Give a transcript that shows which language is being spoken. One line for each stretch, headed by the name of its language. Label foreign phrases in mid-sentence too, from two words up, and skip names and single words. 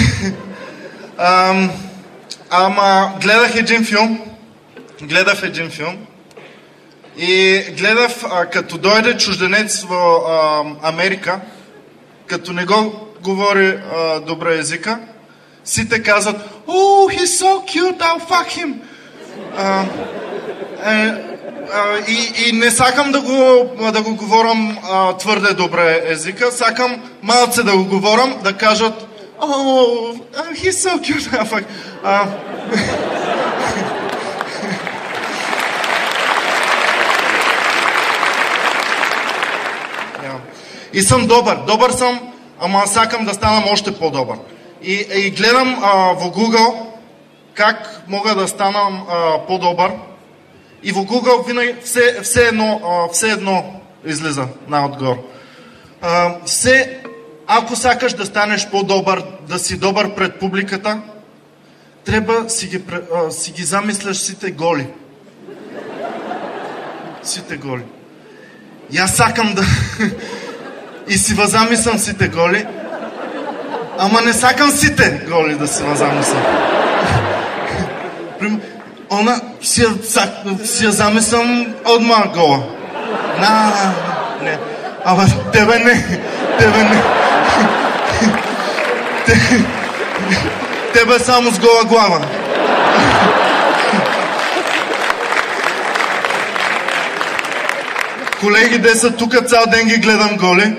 Bulgarian: Ама гледах един филм и гледах, като дойде чужденец в Америка, като не го говори добре езика, сите казват:
English: "Oh, he's so cute, I'll fuck him."
Bulgarian: И не сакам да го говорам твърде добре езика, сакам малце да го говорам, да кажат:
English: "Oh, he's so cute, I'll fuck."
Bulgarian: И съм добър съм, ама сакам да станам още по-добър. И гледам в Google как мога да станам по-добър. И в Google винаги все едно излиза отгоре. Ако сакаш да станеш по-добър, да си добър пред публиката, трябва си ги замисляш сите голи. Сите голи. И аз сакам да... И си възамислям сите голи, ама не сакам сите голи да си възамислям. Она си я замислям отма гола. Не. Ама тебе не. Тебе само с гола глава. Колеги, де са тук, цял ден ги гледам голи.